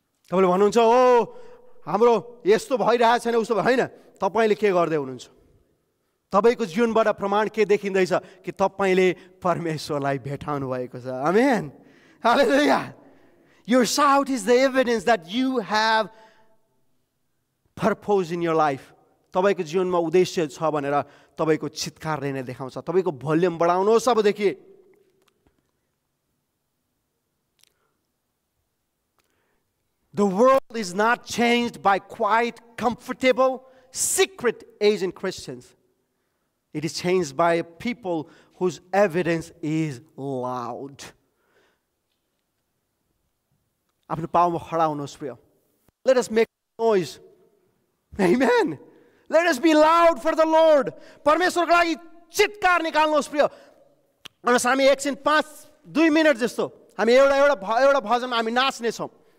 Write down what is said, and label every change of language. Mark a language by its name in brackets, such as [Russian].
[Nepali] तपाईँले भन्नुहुन्छ हो हाम्रो यस्तो भइरहेको छैन उस्तो होइन, तपाईँले के गर्दै हुनुहुन्छ? तपाईँको जीवनबाट प्रमाण के देखिँदैछ कि तपाईँले परमेश्वरलाई भेटाउनु भएको छ। आमेन, हालेलुया। [English] Your shout is the evidence that you have purpose in your life. [Nepali] तपाईँको जीवनमा उद्देश्य छ भनेर तपाईँको चित्कारले नै देखाउँछ। तपाईँको भोल्युम बढाउनुहोस् अबदेखि। [English] The world is not changed by quiet, comfortable, secret Asian Christians. It is changed by people whose evidence is loud. [Nepali] आफ्नो पाउमा खडा हुनुहोस् प्रिय। [English] Let us make noise. Amen. Let us be loud for the Lord. [Nepali] परमेश्वरको लागि चित्कार निकाल्नुहोस् प्रिय। अनि हामी एकछिन 5-2 मिनट जस्तो हामी एउटा भजनमा हामी नाच्ने छौँ।